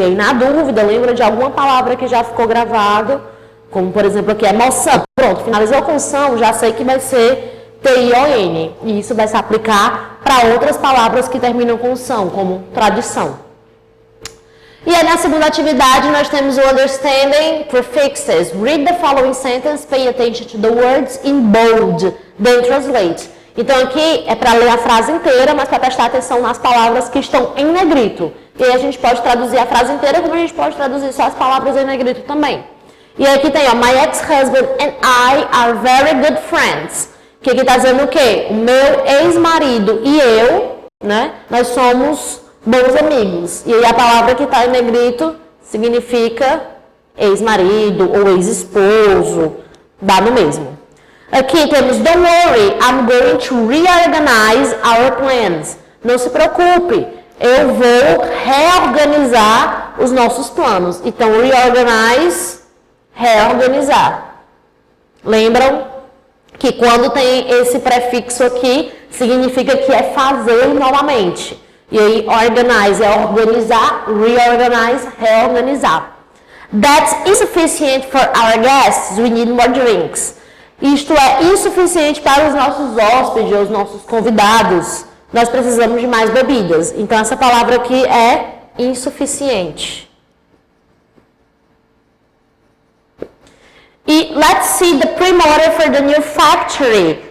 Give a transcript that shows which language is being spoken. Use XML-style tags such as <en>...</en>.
<pt>E aí, na dúvida, lembra de alguma palavra que já ficou gravado, como, por exemplo, aqui, emoção. Pronto, finalizou com são, já sei que vai ser T-I-O-N. E isso vai se aplicar para outras palavras que terminam com são, como tradição. E aí, na segunda atividade, nós temos o Understanding Prefixes.</pt> <en>Read the following sentence, pay attention to the words in bold, then translate.</en> <pt>Então, aqui é para ler a frase inteira, mas para prestar atenção nas palavras que estão em negrito. E aí, a gente pode traduzir a frase inteira, como a gente pode traduzir só as palavras em negrito também. E aí, aqui tem, ó,</pt> <en>my ex-husband and I are very good friends.</en> <pt>Que aqui está dizendo o quê? O meu ex-marido e eu, né, nós somos bons amigos. E aí a palavra que está em negrito significa ex-marido ou ex-esposo, dá no mesmo. Aqui temos,</pt> <en>don't worry, I'm going to reorganize our plans.</en> <pt>Não se preocupe, eu vou reorganizar os nossos planos. Então, reorganize, reorganizar. Lembram que quando tem esse prefixo aqui, significa que é fazer novamente. E aí, organize é organizar, reorganize, reorganizar.</pt> <en>That's insufficient for our guests, we need more drinks.</en> <pt>Isto é insuficiente para os nossos hóspedes, os nossos convidados. Nós precisamos de mais bebidas. Então, essa palavra aqui é insuficiente.</pt> <en>E let's see the pre-model for the new factory.</en>